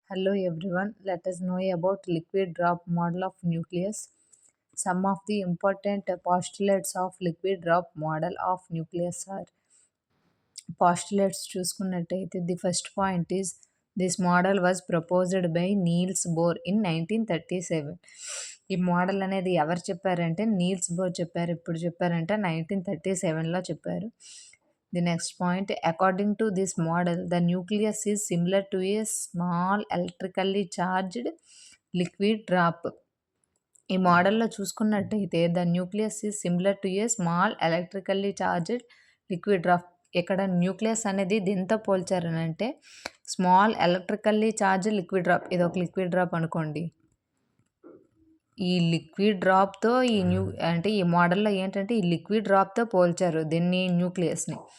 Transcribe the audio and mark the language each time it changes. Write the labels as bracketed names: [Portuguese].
[English] Hello everyone, let us know about liquid drop model of nucleus. Some of the important postulates of liquid drop model of nucleus are postulates [Telugu] చూసుకున్నట్టయితే [English] the first point is this model was proposed by Niels Bohr in 1937. [Telugu] ఈ model అనేది ఎవరు చెప్పారంటే Niels bore చెప్పారు. ఎప్పుడు చెప్పారంటే 1937లో చెప్పారు. [English] The next point, according to this model, the nucleus is similar to a small electrically charged liquid drop. ఈ మోడల్లో చూసుకున్నట్టయితే the nucleus is similar to a small electrically charged liquid drop. [Telugu] ఇక్కడ nucleus అనేది దీంతో పోల్చారని అంటే small electrically charged liquid drop, ఇది ఒక liquid drop అనుకోండి. ఈ లిక్విడ్ డ్రాప్తో ఈ మోడల్లో ఏంటంటే ఈ లిక్విడ్ డ్రాప్తో పోల్చారు దీన్ని న్యూక్లియస్ని.